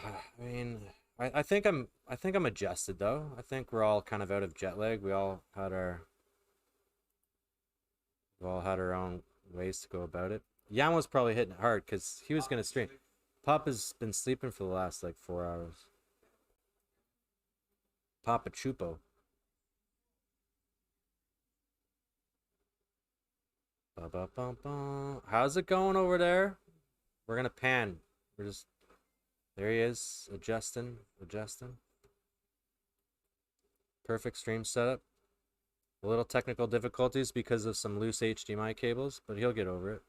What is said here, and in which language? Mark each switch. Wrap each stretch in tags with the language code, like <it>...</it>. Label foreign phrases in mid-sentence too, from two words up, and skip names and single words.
<en>I mean, I think I'm adjusted though. I think we're all kind of out of jet lag. We all had our own ways to go about it. Yam was probably hitting it hard because he was gonna stream. Pop has been sleeping for the last like 4 hours. Papa Chupo. Ba -ba -bum -bum. How's it going over there? We're gonna pan. There he is, adjusting. Perfect stream setup. A little technical difficulties because of some loose HDMI cables, but he'll get over it.</en>